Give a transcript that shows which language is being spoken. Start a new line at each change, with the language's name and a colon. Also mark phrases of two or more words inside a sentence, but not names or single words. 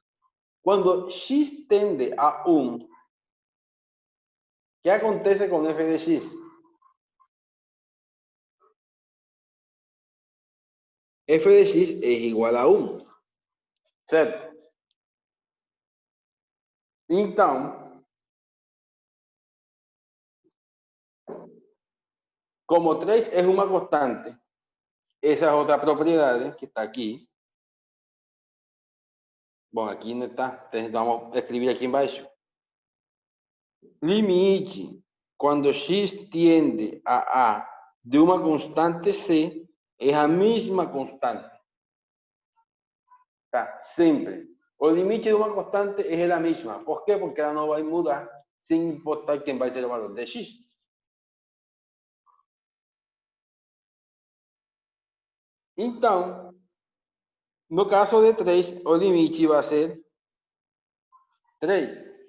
Portuguese: Quando X tende a 1, o que acontece com F de X?
Spanish: F de X es igual a 1, certo?
Portuguese: Então,
Spanish: como 3 es una constante, esa es otra propiedad que está aquí. Bueno, aquí no está, entonces vamos a escribir aquí embaixo. Limite, cuando x tiende a A de una constante C, es la misma constante.
Portuguese: Tá? Sempre. O limite de uma constante é a mesma. Por quê? Porque ela não vai mudar sem importar quem vai ser o valor de x. Então, no caso de 3, o limite vai ser 3.